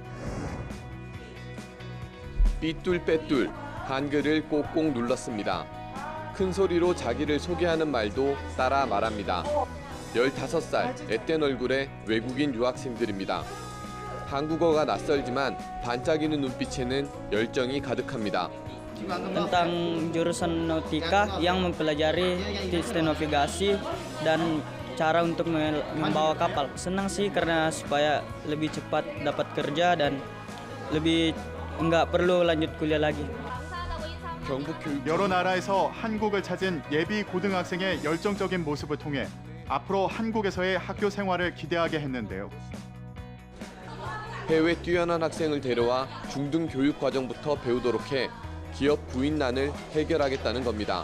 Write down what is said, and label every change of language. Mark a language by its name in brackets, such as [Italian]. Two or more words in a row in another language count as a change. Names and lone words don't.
[Korean] 삐뚤빼뚤 한글을 꼭꼭 눌렀습니다. 큰 소리로 자기를 소개하는 말도 따라 말합니다. 15살 앳된 얼굴의 외국인 유학생들입니다. 한국어가 낯설지만 반짝이는 눈빛에는 열정이 가득합니다. [Indonesian] Tentang jurusan nautika yang mempelajari sistem navigasi dan cara untuk membawa kapal. Senang sih karena supaya lebih cepat dapat kerja dan lebih nggak perlu lanjut kuliah lagi. [Korean] 여러 나라에서 한국을 찾은 예비 고등학생의 열정적인 모습을 통해 앞으로 한국에서의 학교 생활을 기대하게 했는데요. 해외 뛰어난 학생을 데려와 중등 교육 과정부터 배우도록 해 기업 구인난을 해결하겠다는 겁니다.